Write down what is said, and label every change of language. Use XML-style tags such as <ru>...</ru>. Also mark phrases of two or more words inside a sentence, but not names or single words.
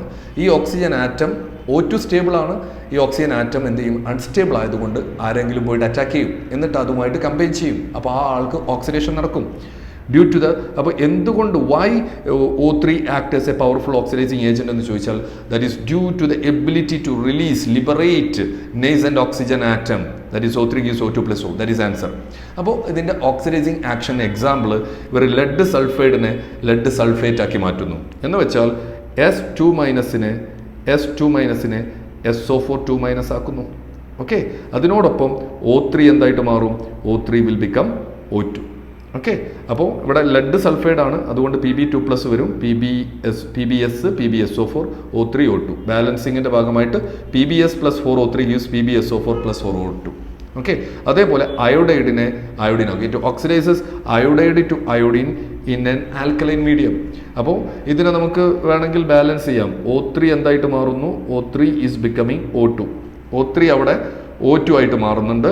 <ml>ഈ ഓക്സിജൻ ആറ്റം O2 സ്റ്റേബിൾ ആണ്. ഈ ഓക്സിജൻ ആറ്റം എന്ത് ചെയ്യും? അൺസ്റ്റേബിൾ ആയതുകൊണ്ട് ആരെങ്കിലും പോയിട്ട് അറ്റാക്ക് ചെയ്യും, എന്നിട്ട് അതുമായിട്ട് കമ്പൈൻ ചെയ്യും. അപ്പോൾ ആ ആൾക്ക് ഓക്സിഡേഷൻ നടക്കും.</ml> <en>due to</en> <ml>അപ്പോൾ എന്തുകൊണ്ട്</ml> <en>why O3 act as a powerful oxidising agent</en> <ml>എന്ന് ചോദിച്ചാൽ</ml> <en>that is due to the ability to liberate nascent oxygen atom. that is O3 gives O2 + O. that is answer.</en> <ml>അപ്പോൾ ഇതിൻ്റെ</ml> <en>oxidising action example,</en> <ml>ഇവർ ലെഡ് സൾഫൈഡിനെ</ml> <en>lead sulphate</en> <ml>ആക്കി മാറ്റുന്നു. എന്ന് വെച്ചാൽ S2- SO4 ആക്കുന്നു. ഓക്കെ, അതിനോടൊപ്പം O3 എന്തായിട്ട് മാറും?</ml> <en>O3 will become O2.</en> <ml>ഓക്കെ, അപ്പോൾ ഇവിടെ</ml> <en>lead sulphide</en> <ml>ആണ്, അതുകൊണ്ട് Pb2+ വരും. PbSO4 O3 O2. ബാലൻസിങ്ങിൻ്റെ ഭാഗമായിട്ട് PbS + 4O3 gives PbSO4 + 4O2. ഓക്കെ, അതേപോലെ അയോഡൈഡിനെ അയോഡിനാക്കും.</ml> <en>it oxidises iodide to iodine in an alkaline medium.</en> <ml>അപ്പോൾ ഇതിനെ നമുക്ക് വേണമെങ്കിൽ ബാലൻസ് ചെയ്യാം. O3 എന്തായിട്ട് മാറുന്നു?</ml> <en>O3 is becoming O2.</en> <ml>O3 അവിടെ O2 ആയിട്ട് മാറുന്നുണ്ട്.</ml>